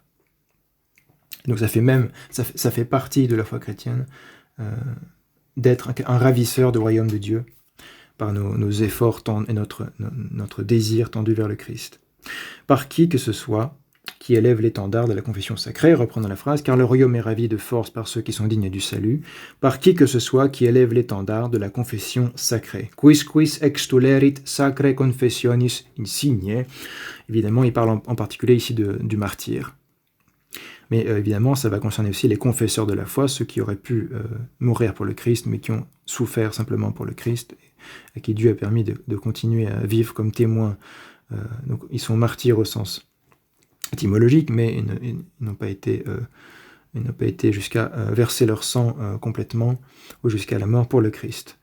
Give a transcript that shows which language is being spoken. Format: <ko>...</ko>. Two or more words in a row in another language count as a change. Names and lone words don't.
<fr>Donc ça fait partie de la foi chrétienne d'être un ravisseur du royaume de Dieu par nos efforts et notre désir tendu vers le Christ. Par qui que ce soit, qui élève l'étendard de la confession sacrée, reprenons la phrase, car le royaume est ravi de force par ceux qui sont dignes du salut, par qui que ce soit qui élève l'étendard de la confession sacrée.</fr> <la>Quis extulerit sacrae confessionis insigne.</la> <fr>Évidemment, il parle en particulier ici du martyr. Mais évidemment, ça va concerner aussi les confesseurs de la foi, ceux qui auraient pu mourir pour le Christ, mais qui ont souffert simplement pour le Christ, à qui Dieu a permis de continuer à vivre comme témoins. Donc ils sont martyrs au sens étymologique, mais ils n'ont pas été jusqu'à verser leur sang complètement ou jusqu'à la mort pour le Christ.</fr>